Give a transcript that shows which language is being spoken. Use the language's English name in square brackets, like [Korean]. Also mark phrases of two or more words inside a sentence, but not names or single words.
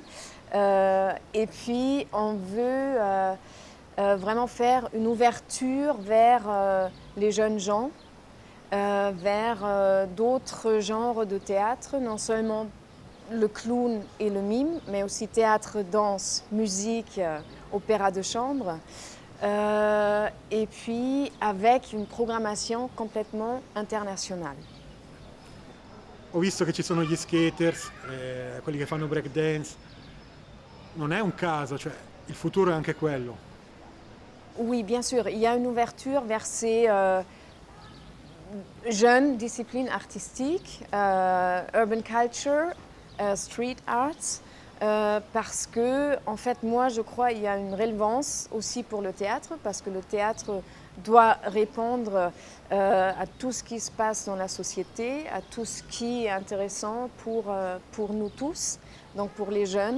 [French] Et puis on veut vraiment faire une ouverture vers les jeunes gens, vers d'autres genres de théâtre, non seulement le clown et le mime, mais aussi théâtre, danse, musique, opéra de chambre. Et puis avec une programmation complètement internationale. [Italian] Ho visto che ci sono gli skaters, quelli che fanno breakdance. Non è un caso, cioè il futuro è anche quello. [French] Oui, bien sûr, il y a une ouverture vers ces jeunes disciplines artistiques, [English] urban culture, street arts, [French] parce que, en fait, moi, je crois qu'il y a une relevance aussi pour le théâtre, parce que le théâtre doit répondre à tout ce qui se passe dans la société, à tout ce qui est intéressant pour nous tous, donc pour les jeunes.